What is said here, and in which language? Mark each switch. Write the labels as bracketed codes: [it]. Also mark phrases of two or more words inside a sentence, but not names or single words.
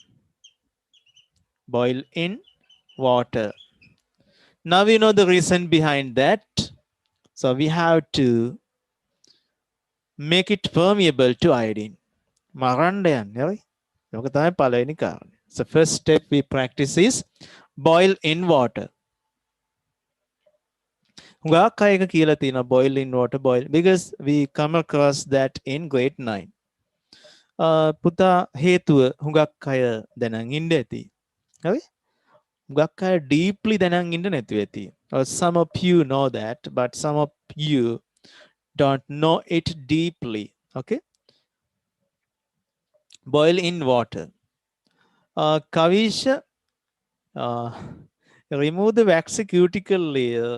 [en] Now we know the reason behind that. So we have to make it permeable to iodine. [si] මරන්න යන්නේ හරි. ඒක තමයි පළවෙනි කාරණය. [en] So first step we practice is boil in water. [si] හුඟක් අය එක කියලා තියෙනවා [en] boil in water because we come across that in grade 9. [si] පුතා හේතුව හුඟක් අය දැනන් ඉන්න ඇති. හරි? හුඟක් අය deeply දැනන් ඉන්න නැතුව ඇති. [en] Or some of you know that, but some of you don't know it deeply. Okay? Boil in water. Kavisha, remove the waxy cuticle layer.